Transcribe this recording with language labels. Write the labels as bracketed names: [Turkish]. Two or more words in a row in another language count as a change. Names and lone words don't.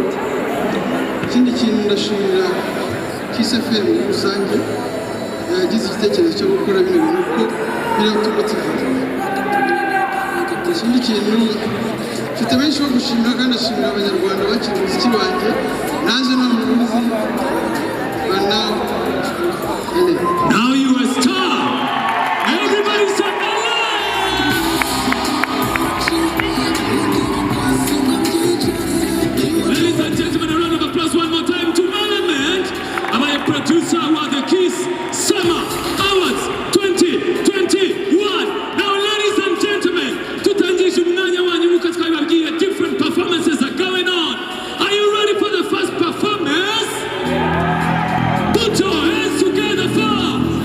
[Kinyarwanda] Ikindi kintu ndashimira Kiss FM muri rusange yagize igitekerezo cyo gukora bino bintu kuko biratumotivate. Ikindi kintu mfite benshi bo gushimira kandi ndashimira abanyarwanda bakiri umuziki wanjye naje no mu ruzi [English] but now you a star. Everybody say ladies and gentlemen, a round of applause one more time to Element, my producer of the Kiss Summer Awards 2021. Now, ladies and gentlemen, [Rundi] tutangisha umwanya wanyu muko twababwiye [English] different performances are going on. Are you ready for the first performance? Put your hands together for